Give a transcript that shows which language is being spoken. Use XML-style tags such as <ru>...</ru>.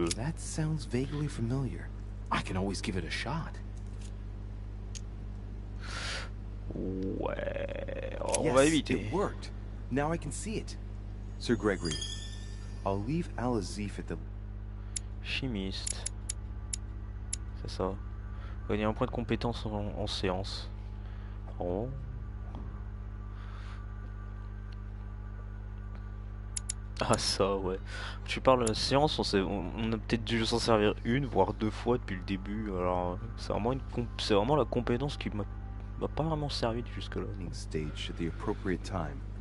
<en>That sounds vaguely familiar. I can always give it a shot.</en> <fr>Ouais, on</fr> <en>Yes,</en> <fr>va éviter.</fr> <en>it worked. Now I can see it. Sir Gregory, I'll leave Al-Azif at the...</en> <fr>Chimiste. C'est ça. Gagner un point de compétence en séance. Oh. Ah ça ouais. Tu parles de séance, on a peut-être dû s'en servir une, voire deux fois depuis le début. Alors c'est vraiment c'est vraiment la compétence qui m'a pas vraiment servi jusque-là.</fr> <en>Stage at the appropriate time.</en>